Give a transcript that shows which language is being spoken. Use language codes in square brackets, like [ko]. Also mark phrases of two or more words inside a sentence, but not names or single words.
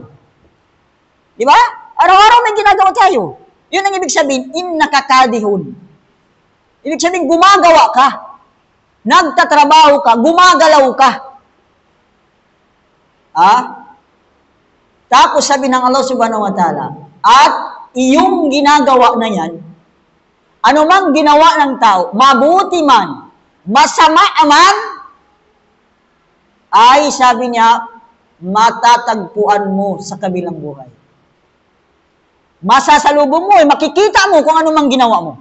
[tl] Di ba? Araw-araw may ginagawa tayo. Yun ang ibig sabihin, innakakadihun. Ibig sabihin, gumagawa ka. Nagtatrabaho ka, gumagalaw ka. Tapos sabi ng Allah [ar] سبحانه وتعالى, [tl] at iyong ginagawa na yan, anumang ginawa ng tao, mabuti man, masama man, ay sabi niya, matatagpuan mo sa kabilang buhay. Masasalubong mo, makikita mo kung ano mang ginawa mo.